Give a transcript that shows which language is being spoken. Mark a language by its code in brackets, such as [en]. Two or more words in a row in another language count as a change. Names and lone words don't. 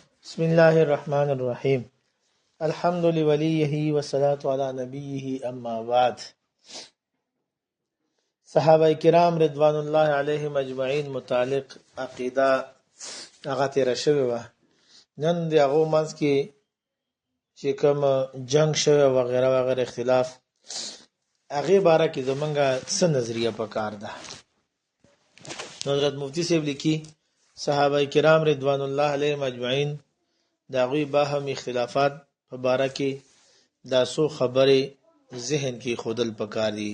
[ar] بسم الله الرحمن الرحيم. الحمد لوليه والصلاة على نبيه اما بعد. [ps] صحابه کرام [ar] رضوان الله علیهم اجمعین [ps] متعلق عقیده هغه تیر شوی و نن دی هغه منځ کې چې کوم جنگ شوی و غیره و غیره اختلاف هغه باره کې زمونږه څه نظریه پکار ده. حضرت مفتی صاحب لیکي صحابه کرام [ar] رضوان الله علیهم اجمعین [ps] دا غوی باهم اختلافات په باره کې دا سو خبره ذهن کې خودل پکار دي.